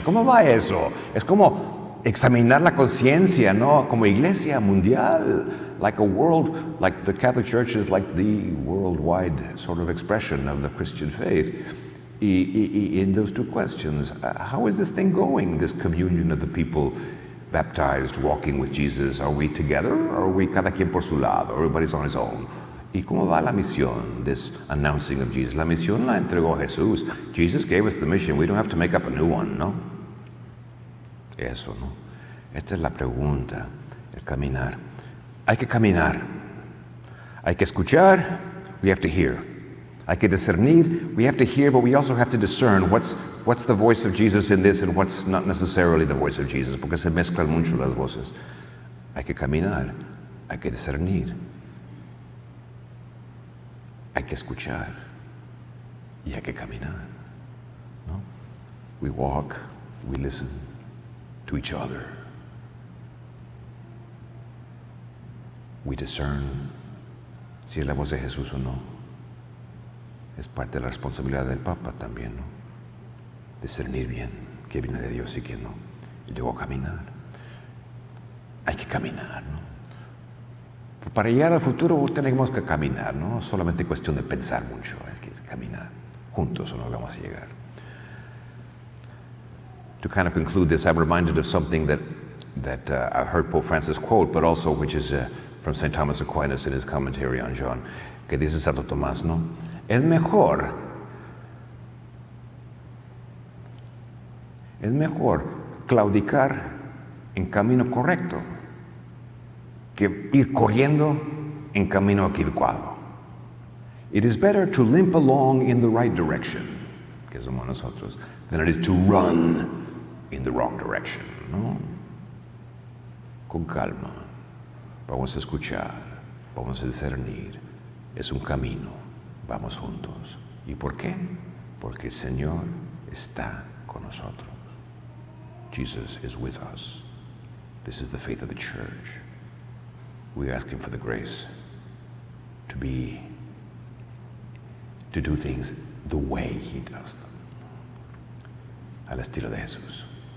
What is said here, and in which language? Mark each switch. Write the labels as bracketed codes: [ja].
[es] ¿Cómo va eso? Es como examinar la conciencia, ¿no? Como iglesia mundial, [en] like a world, like the Catholic Church is like the worldwide sort of expression of the Christian faith. In those two questions, how is this thing going, this communion of the people baptized, walking with Jesus? Are we together, or are we [es] cada quien por su lado? [en] Everybody's on his own. [es] ¿Y cómo va la misión, [en] this announcing of Jesus? [es] La misión la entregó Jesús. [en] Jesus gave us the mission. We don't have to make up a new one, ¿no? [es] Eso, ¿no? Esta es la pregunta, el caminar. Hay que caminar. Hay que escuchar. [en] We have to hear. [es] Hay que discernir. [en] We have to hear, but we also have to discern what's the voice of Jesus in this and what's not necessarily the voice of Jesus, [es] porque se mezclan mucho las voces. Hay que caminar. Hay que discernir. Hay que escuchar y hay que caminar, ¿no? [en] We walk, we listen to each other. We discern [es] si es la voz de Jesús o no. Es parte de la responsabilidad del Papa también, ¿no? Discernir bien qué viene de Dios y qué no. Y luego caminar. Hay que caminar, ¿no? Para llegar al futuro tenemos que caminar, no solamente cuestión de pensar mucho, hay que caminar. Juntos nos vamos a llegar. [en] To kind of conclude this, I'm reminded of something that I heard Pope Francis quote, but also which is from St. Thomas Aquinas in his commentary on John, [es] que dice Santo Tomás, ¿no? Es mejor claudicar en camino correcto que ir corriendo en camino equivocado. [en] It is better to limp along in the right direction, [es] que somos nosotros, [en] than it is to run in the wrong direction, ¿no? [es] Con calma, vamos a escuchar, vamos a discernir. Es un camino, vamos juntos. ¿Y por qué? Porque el Señor está con nosotros. [en] Jesus is with us. This is the faith of the church. We ask him for the grace to do things the way he does them, [es] al estilo de Jesús.